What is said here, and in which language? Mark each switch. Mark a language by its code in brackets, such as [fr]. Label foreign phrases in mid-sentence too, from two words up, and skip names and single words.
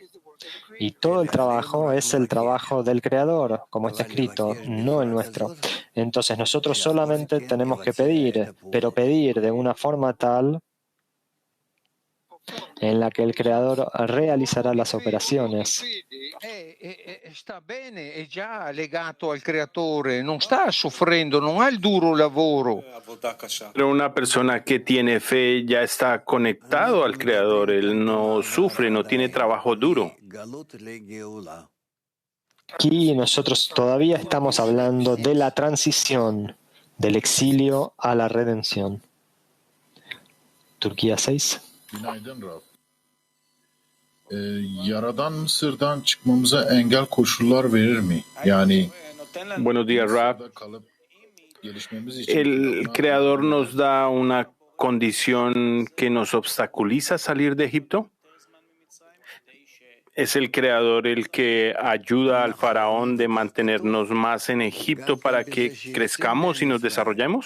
[es] Y todo el trabajo es el trabajo del Creador, como está escrito, no el nuestro. Entonces nosotros solamente tenemos que pedir, pero pedir de una forma tal en la que el Creador realizará las operaciones. [it] Sta bene, è già legato al creatore, non sta soffrendo, non ha il duro lavoro. [es] Pero una persona que tiene fe ya está conectado al Creador, él no sufre, no tiene trabajo duro. Aquí nosotros todavía estamos hablando de la transición del exilio a la redención. Turquía 6. [tr] Günaydın Rab. Yaradan Mısır'dan çıkmamıza engel koşullar verir mi? Yani [es] Buenos días, Rab. [tr] kalıp gelişmemiz için [es] El Creador nos da una condición que nos obstaculiza salir de Egipto. ¿Es el Creador el que ayuda al faraón de mantenernos más en Egipto para que crezcamos y nos desarrollemos?